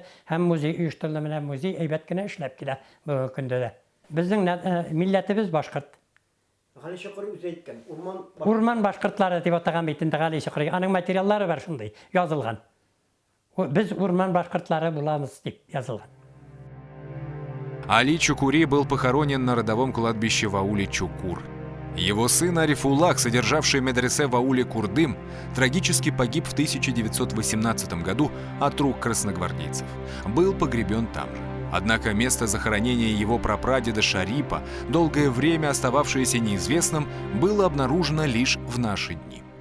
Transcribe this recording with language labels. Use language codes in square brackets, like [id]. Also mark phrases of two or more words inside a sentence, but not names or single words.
[tt] Һәм музей оештырылды, менә музей әйбәт кенә эшләп килә бу көндә дә. Безнең милләтебез башкорт. Али Чукури үзе әйткән, урман башкортлары дип атаган бит инде Али Чукури. Аның материаллары бар шундый язылган. Без урман башкортлары буламыз дип язылган. [ru] Али Чукури был похоронен на родовом кладбище в ауле Чукур. Его сын Арифуллах, содержавший медресе в ауле Курдым, трагически погиб в 1918 году от рук красногвардейцев. Был погребен там же. Однако место захоронения его прапрадеда Шарипа, долгое время остававшееся неизвестным, было обнаружено лишь в наши дни.